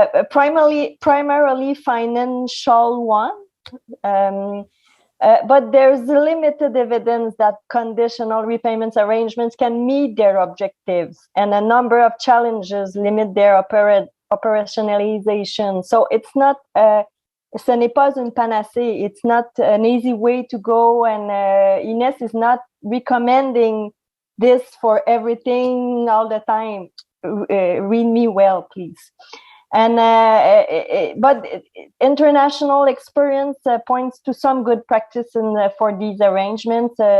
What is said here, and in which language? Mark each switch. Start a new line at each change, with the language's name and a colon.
English: Primarily financial one, but there's limited evidence that conditional repayments arrangements can meet their objectives, and a number of challenges limit their operationalization. So it's not
French: ce n'est pas une panacée.
English: It's not an easy way to go, and Ines is not recommending this for everything all the time. Read me well, please. And but international experience points to some good practice for these arrangements.